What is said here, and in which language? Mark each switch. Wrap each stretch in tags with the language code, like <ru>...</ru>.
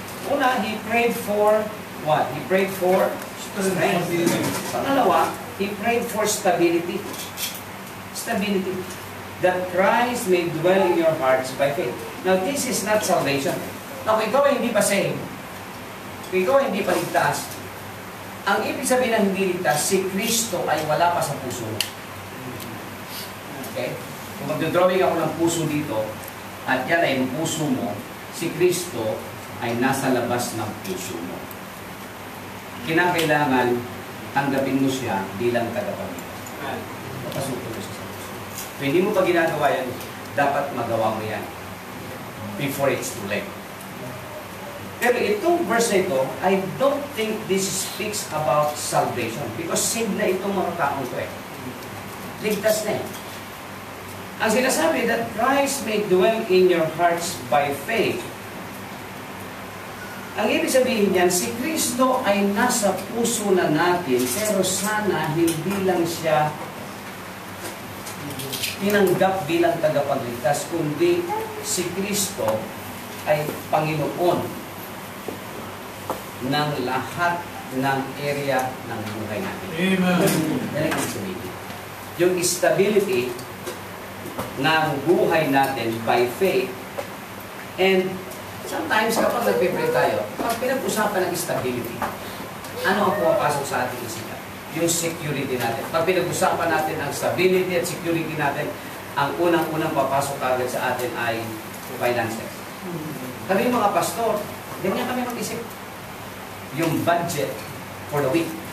<en>Una, he prayed for what? He prayed for strength. Pangalawa, he prayed for stability. Stability. That Christ may dwell in your hearts by faith. Now, this is not salvation.</en> <tl>Now, kung ikaw ay hindi pa saved, kung ikaw ay hindi pa ligtas, ang ibig sabihin ng hindi ligtas, si Kristo ay wala pa sa puso mo. Okay? Kung magdodrawing ako ng puso dito, at yan ay yung puso mo, si Kristo ay nasa labas ng puso mo. Kinakailangan tanggapin mo siya bilang tagapagligtas. Papasukin mo siya sa puso. Kung hindi mo pa ginagawa yan, dapat magawa mo yan</tl> <en>before it's too late.</en> <tl>Pero itong verse na ito,</tl> <en>I don't think this speaks about salvation because</en> <tl>saved na itong mga taong ito eh. Ligtas na eh. Ang sinasabi</tl> <en>that Christ may dwell in your hearts by faith.</en> <tl>Ang ibig sabihin niyan, si Kristo ay nasa puso na natin, pero sana hindi lang siya tinanggap bilang tagapagligtas, kundi si Kristo ay Panginoon ng lahat ng area ng buhay natin. Amen. Yan ang ibig sabihin. Yung stability ng buhay natin by faith. And sometimes kapag nagpipray tayo, pag pinag-usapan ng stability, ano ang pumapasok sa ating isipan? Yung security natin. Pag pinag-usapan natin ang stability at security natin, ang unang-unang papasok agad sa atin ay finances. Kami mga pastor, ganyan kami mag-isip.</tl> <en>Yung budget for the week.</en>